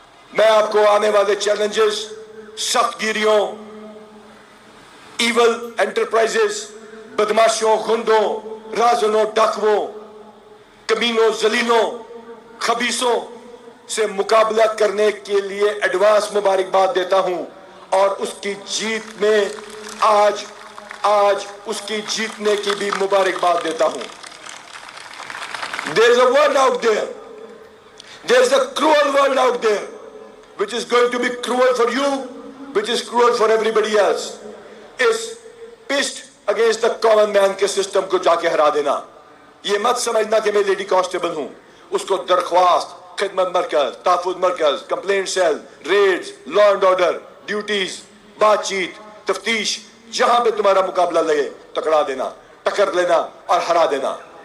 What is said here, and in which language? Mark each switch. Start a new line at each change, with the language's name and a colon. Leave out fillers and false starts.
Hindi: मैं आपको आने वाले चैलेंजेस, सख्तगिरियों, ईवल एंटरप्राइजेस, बदमाशों, गुंडों, राजनों, डाकुओं, कमीनों, जलीलों, खबीसों से मुकाबला करने के लिए एडवांस मुबारकबाद देता हूं और उसकी जीत में आज उसकी जीतने की भी मुबारकबाद देता हूं।
English: There is a world out there, there is a cruel world out there which is going to be cruel for you, which is cruel for everybody else.
Hindi: इस पिस्ट
English: against the common man
Hindi: के system को जाके हरा देना। ये मत समझना कि मैं लेडी कांस्टेबल हूं। उसको दरख्वास्त, खिदमत मरकज, तहफुज मरकज, complaint cell, Reds, law and order, duties, बातचीत, तफ्तीश, जहां पे तुम्हारा मुकाबला लगे टकरा देना, टक्कर लेना और हरा देना।